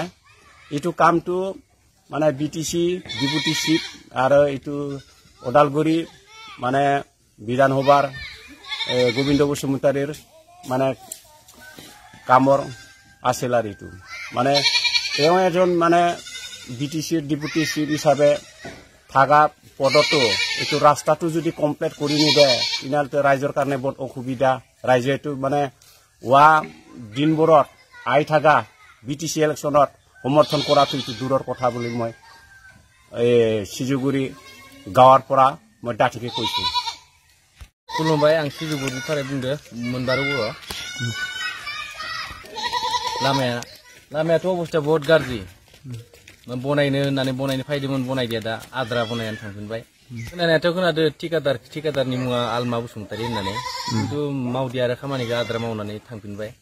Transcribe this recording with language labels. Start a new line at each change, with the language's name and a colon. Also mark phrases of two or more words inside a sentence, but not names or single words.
Assamese: এইটো কামটো মানে বিটিচি ডেপুটি চিফ আৰু এইটো ওদালগুৰি মানে বিধানসভাৰ গোবিন্দ বসুমতাৰীৰ মানে কামৰ আছিল আৰু এইটো মানে তেওঁ এজন মানে বিটিচিৰ ডেপুটি চিফ হিচাপে থাকা পদতো এইটো ৰাস্তাটো যদি কমপ্লিট কৰি নিদিয়ে তেনেহ'লে ৰাইজৰ কাৰণে বৰ অসুবিধা। ৰাইজে এইটো মানে দিনবোৰত আহি থকা বিটিচি ইলেকশ্যনত সমৰ্থন কৰাটো এইটো দূৰৰ কথা বুলি মই সিজুগুৰি গাঁৱৰ পৰা মই ডাঠিকে কৈছোঁ।
Bodo: खुलुमबाय, आं सिजुगुरिनिफ्राय बुंदो मोनबारु बर'। लामायाथ' अबस्था बहुत गाज्रि, बनायनो होननानै बनायनो फैदोंमोन, बनायदिया दा आद्रा बनायनानै थांफिनबाय। खोनानायाथ' खोनादो ठेकेदारनि मुङा आलमा बसुमतारी होननानै, खिन्थु मावदिया आरो खामानिखौ आद्रा मावनानै थांफिनबाय।